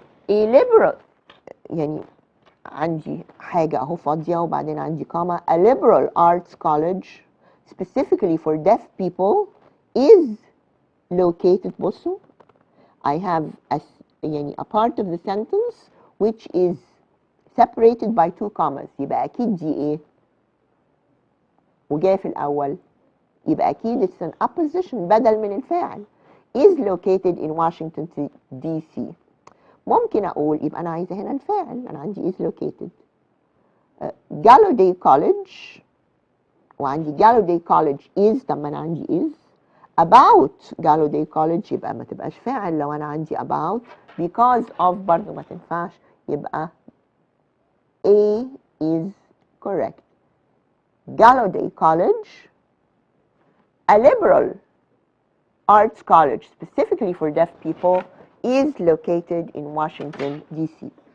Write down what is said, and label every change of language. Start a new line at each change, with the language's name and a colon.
English: A liberal،
Arabic: يعني عندي حاجة أهو فاضية وبعدين عندي كاما.
English: A liberal arts college specifically for deaf people is located.
Arabic: بصوا
English: I have يعني a part of the sentence which is separated by two commas.
Arabic: يبقى أكيد دي إيه؟ وجاي في الأول يبقى أكيد
English: it's an apposition
Arabic: بدل من الفاعل.
English: is located in Washington DC.
Arabic: ممكن أقول يبقى أنا عايزة هنا الفاعل، أنا عندي
English: is located.
Arabic: Gallaudet College وعندي Gallaudet College is، طب ما أنا عندي is. About Gallaudet College يبقى ما تبقاش فاعل لو أنا عندي about. Because of برضو ما تنفعش، يبقى
English: A is correct. Gallaudet College, a liberal arts college specifically for deaf people, is located in Washington DC.